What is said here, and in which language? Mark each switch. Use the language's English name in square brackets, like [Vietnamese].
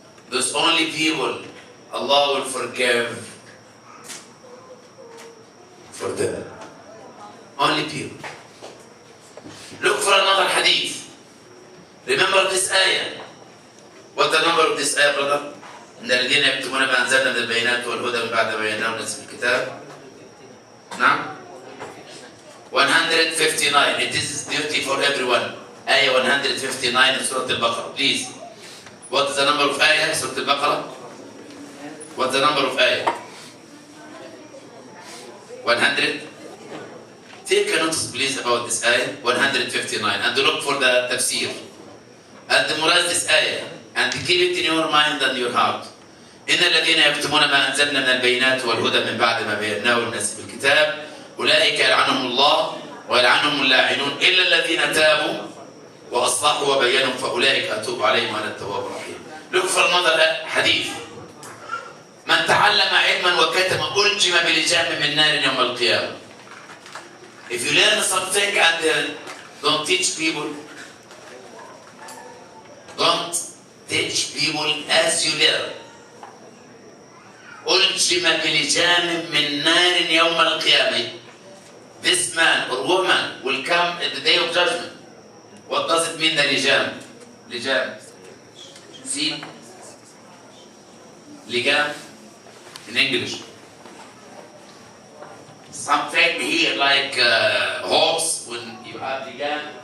[English] Those only people Allah will forgive for them. Only people. Look for another hadith. Remember this ayah. What the number of this ayah, brother? [Arabic] إن الذين يكتمون ما أنزلنا من البينات والهدى من بعد ما بيناه للناس في الكتاب. نعم. 159. [English] It is duty for everyone. Ayah 159 in Surah Al-Baqarah. Please. What is the number of ayah? Surah Al-Baqarah. What's the number of ayah? 100. Take a notice, please, about this ayah 159, and look for the tafsir and memorize this ayah and keep it in your mind and your heart. [Arabic] إن الذين يكتمون ما أنزلنا من البينات والهدى من بعد ما بيناه للناس في الكتاب أولئك يلعنهم الله ويلعنهم اللاعنون إلا الذين تابوا وأصلحوا وبينوا فأولئك أتوب عليهم وأنا التواب الرحيم. [English] Look for another hadith. [Arabic] من تعلم علما وكتم ألجم بلجام من نار يوم القيامة. [English] If you learn something and don't teach people, don't teach people as you learn. [Arabic] ألجم بلجام من نار يوم القيامة. [English] This man or woman will come at the day of judgment. What does it mean, the لجام? لجام. See? لجام in English. Something here like horse when you have لجام.